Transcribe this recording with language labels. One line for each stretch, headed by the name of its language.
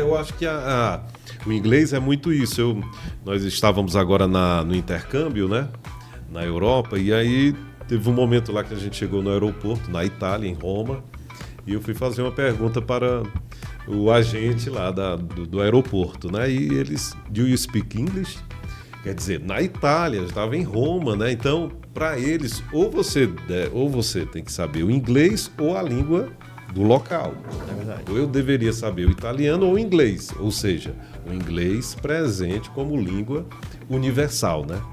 Portuguese: Eu acho que o inglês é muito isso. Nós estávamos agora no intercâmbio, né? Na Europa, e aí teve um momento lá que a gente chegou no aeroporto, na Itália, em Roma, e eu fui fazer uma pergunta para o agente lá do aeroporto, né? E eles,
English: do you speak English?
Portuguese: Quer dizer, na Itália, estava em Roma, né? Então, para eles, ou você tem que saber o inglês ou a língua do local. É verdade. Ou eu deveria saber o italiano ou o inglês, ou seja, o inglês presente como língua universal, né?